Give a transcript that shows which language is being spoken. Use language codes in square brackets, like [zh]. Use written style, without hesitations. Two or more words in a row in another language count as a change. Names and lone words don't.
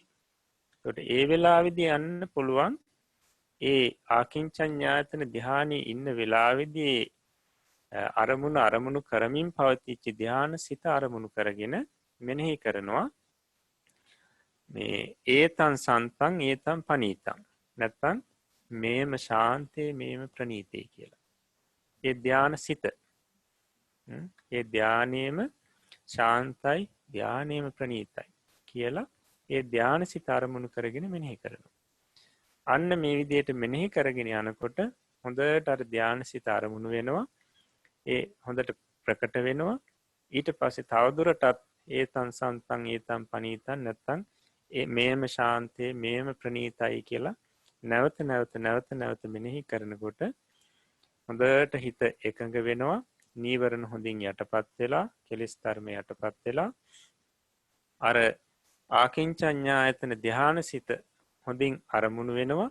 [si] ඒකට ඒ වෙලාවේදී යන්න පුළුවන් ඒ ආකින්චඤ්ඤායතන ධ්‍යානයේ ඉන්න වෙලාවේදී අරමුණු කරමින් පවතිච්ච ධ්‍යාන සිත අරමුණු කරගෙන මෙනෙහි කරනවා මේ [pi] ඒතං සන්තං ඒතං පනීතං [si] නැත්තම් මේම ශාන්තේ මේම ප්‍රණීතේ කියලා. ඒ ධ්‍යාන සිත ඒ ධ්‍යානෙම ශාන්තයි ධ්‍යානෙම ප්‍රණීතයි කියලා ඒ ධ්‍යාන සිත අරමුණු කරගෙන මෙනෙහි කරනවා. අන්න මේ විදිහට මෙනෙහි කරගෙන යනකොට හොඳට අර ධ්‍යාන සිත අරමුණු වෙනවා. ඒ හොඳට ප්‍රකට වෙනවා. ඊට පස්සේ තවදුරටත් [pi] ඒතං සන්තං ඒතං පනීතං [si] නැත්තම් මේම ශාන්තේ මේම ප්‍රණීතයි කියලා නැවත මෙනෙහි කරනකොට හොඳට හිත එකඟ වෙනවා. නීවරණ හොඳින් යටපත් වෙලා කෙලෙස් ධර්ම යටපත් වෙලා අර ආකින්චඤ්ඤායතන ධ්‍යාන සිත හොඳින් අරමුණු වෙනවා.